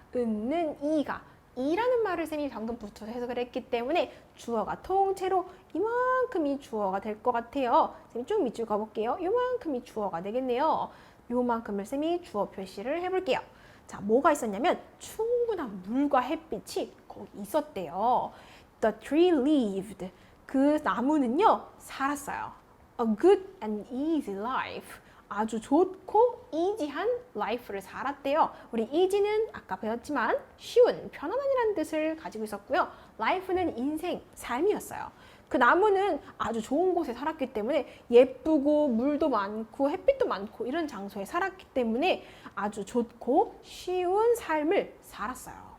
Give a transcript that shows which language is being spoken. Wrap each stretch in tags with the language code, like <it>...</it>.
<ko>은는 이가, 이라는 말을 쌤이 방금 붙여서 해석을 했기 때문에 주어가 통째로 이만큼이 주어가 될 것 같아요. 쌤이 쭉 밑줄 가볼게요. 이만큼이 주어가 되겠네요. 요만큼을 쌤이 주어 표시를 해볼게요. 자, 뭐가 있었냐면 충분한 물과 햇빛이 거기 있었대요.</ko> <en>The tree lived.</en> <ko>그 나무는요, 살았어요.</ko> <en>A good and easy life.</en> <ko>아주 좋고 easy한 life를 살았대요. 우리 easy는 아까 배웠지만 쉬운, 편안한이라는 뜻을 가지고 있었고요. life는 인생, 삶이었어요. 그 나무는 아주 좋은 곳에 살았기 때문에 예쁘고 물도 많고 햇빛도 많고 이런 장소에 살았기 때문에 아주 좋고 쉬운 삶을 살았어요.</ko>